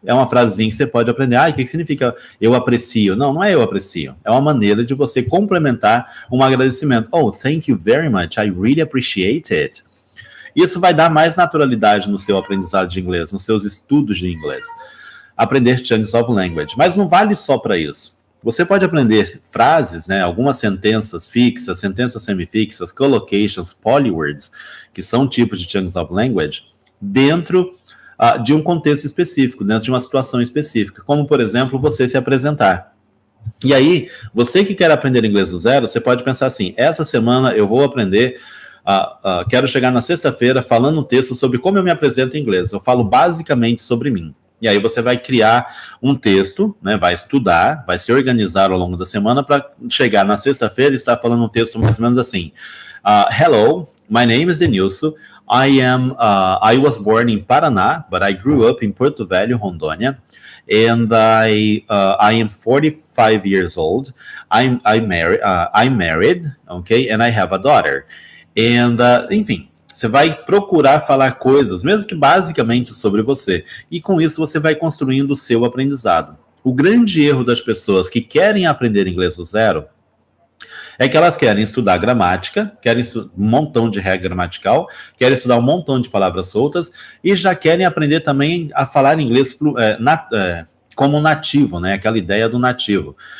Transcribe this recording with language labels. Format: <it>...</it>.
<pt>É uma frasezinha que você pode aprender. O que significa eu aprecio? Não é eu aprecio. É uma maneira de você complementar um agradecimento.</pt> <en>Oh, thank you very much, I really appreciate it.</en> <pt>Isso vai dar mais naturalidade no seu aprendizado de inglês, nos seus estudos de inglês. Aprender chunks of language. Mas não vale só para isso. Você pode aprender frases, né, algumas sentenças fixas, sentenças semifixas, collocations, polywords, que são tipos de chunks of language, dentro de um contexto específico, dentro de uma situação específica, como, por exemplo, você se apresentar. E aí, você que quer aprender inglês do zero, você pode pensar assim, essa semana eu vou aprender... quero chegar na sexta-feira falando um texto sobre como eu me apresento em inglês. Eu falo basicamente sobre mim. E aí você vai criar um texto, né, vai estudar, vai se organizar ao longo da semana para chegar na sexta-feira e estar falando um texto mais ou menos assim.</pt> <en>Hello, my name is Denilson. I was born in Paraná, but I grew up in Porto Velho, Rondônia. And I am 45 years old. I'm married, okay, and I have a daughter.</en> <pt>And, enfim, você vai procurar falar coisas, mesmo que basicamente sobre você. E com isso você vai construindo o seu aprendizado. O grande erro das pessoas que querem aprender inglês do zero é que elas querem estudar gramática, querem estudar um montão de regra gramatical, querem estudar um montão de palavras soltas e já querem aprender também a falar inglês como nativo, né? Aquela ideia do nativo.</pt>